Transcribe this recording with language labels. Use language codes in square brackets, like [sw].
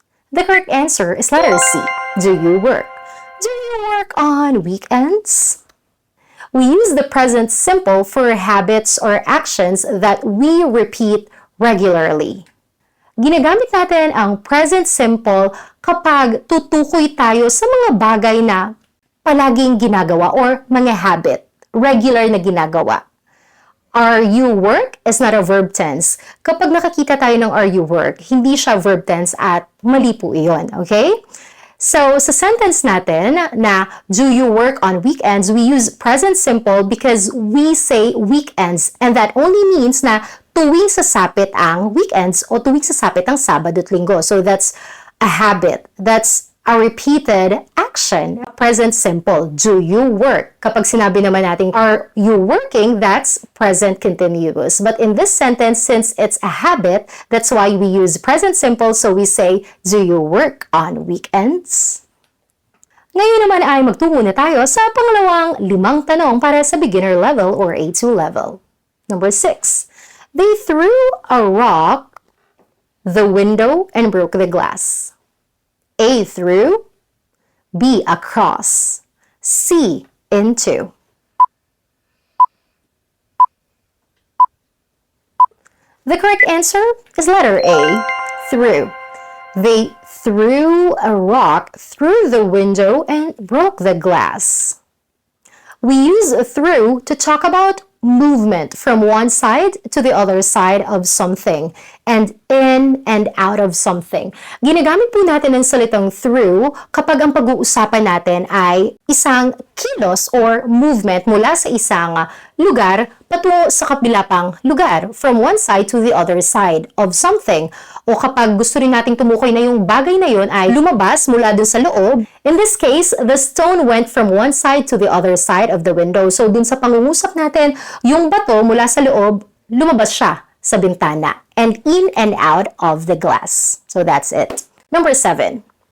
[en] The correct answer is letter C, do you work? Do you work on weekends? We use the present simple for habits or actions that we repeat regularly. [tl] Ginagamit natin ang present simple kapag tutukoy tayo sa mga bagay na palaging ginagawa or mga habit, regular na ginagawa. [en] Are you work is not a verb tense. [tl] Kapag nakakita tayo ng [en] are you work, [tl] hindi siya verb tense at mali po iyon, okay? [en] So, [tl] sa sentence natin na [en] do you work on weekends, we use present simple because we say weekends and that only means [tl] na tuwing sasapit ang weekends o tuwing sasapit ang Sabado at Linggo. [en] So, that's a habit. That's a repeated action. Present simple. Do you work? [tl] Kapag sinabi naman natin, [en] are you working? That's present continuous. But in this sentence, since it's a habit, that's why we use present simple. So we say, do you work on weekends? [tl] Ngayon naman ay magtungo na tayo sa pangalawang 5 tanong para sa beginner level or A2 level. [en] Number 6. They threw a rock, the window, and broke the glass. A, through. B, across. C, into. The correct answer is letter A, through. They threw a rock through the window and broke the glass. We use through to talk about movement from one side to the other side of something and in and out of something. [tl] Ginagamit po natin ang salitang through kapag ang pag-uusapan natin ay isang kilos or movement mula sa isang lugar patungo sa kabila pang lugar, [en] from one side to the other side of something. [tl] O kapag gusto rin nating tumukoy na yung bagay na yun ay lumabas mula dun sa loob. [en] In this case, the stone went from one side to the other side of the window. [tl] So dun sa pangungusap natin, yung bato mula sa loob, lumabas siya sa bintana [en] and in and out of the glass. So that's it. Number 7.